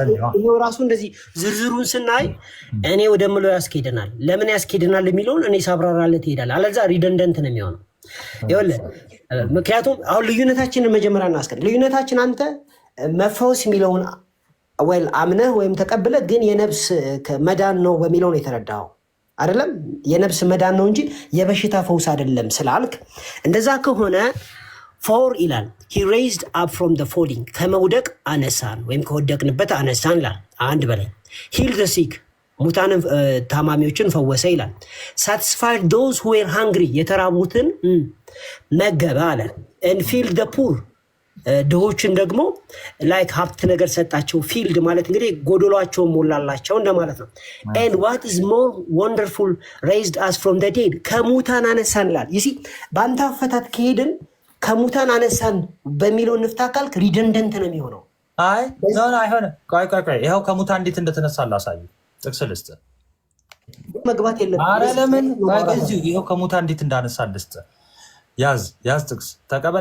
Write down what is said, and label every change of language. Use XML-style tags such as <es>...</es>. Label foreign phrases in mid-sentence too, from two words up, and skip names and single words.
<am>ይሄው ራሱ እንደዚህ ዝርዝሩን ስናይ እኔ ወደምለው ያስኬደናል። ለምን ያስኬደናል የሚለውን እኔ ሳብራራለት ይሄዳል። አለዛ ሪደንደንት ነው የሚሆነው። ይኸውልህ ምክንያቱም አሁን ልዩነታችንን መጀመሪያ እናስቀድም። ልዩነታችን አንተ መፈወስ የሚለውን ወይ አምነህ ወይም ተቀብለህ ግን የነፍስ መዳን ነው በሚለው ነው የተረዳኸው አይደለም? የነፍስ መዳን ነው እንጂ የበሽታ ፈውስ አይደለም ስላልክ፣ እንደዛ ከሆነ ፎር ይላል</am> <en>he raised up from the falling</en> <am>ከመውደቅ አነሳን ወይም ከወደቅንበት አነሳን ይላል። አንድ በላይ</am> <en>heal the sick</en> <am>ሙታንን ታማሚዎችን ፈወሰ ይላል።</am> <en>satisfied those who were hungry</en> <am>የተራቡትን መገበ አለ።</am> <en>and filled the poor</en> <am>ድሆችን ደግሞ ላይክ ሀብት ነገር ሰጣቸው። ፊልድ ማለት እንግዲህ ጎዶሏቸውን ሞላላቸው እንደማለት ነው።</am> <en>and what is more wonderful raised us from the dead</en> <am>ከሙታን አነሳን ይላል። ይሲ በአንተ አፈታት ከሄድን ከሙታን አነሳን በሚለው ንፍታ ካልክ ሪደንደንት ነው የሚሆነው። አይ አይሆንም። ቆይ ይኸው ከሙታን እንዴት እንደተነሳ ላሳይ። ጥቅስ ልስጥ መግባት የለም። ኧረ ለምን ይኸው ከሙታን እንዴት እንዳነሳ ልስጥ። ያዝ ጥቅስ ተቀበል።</am>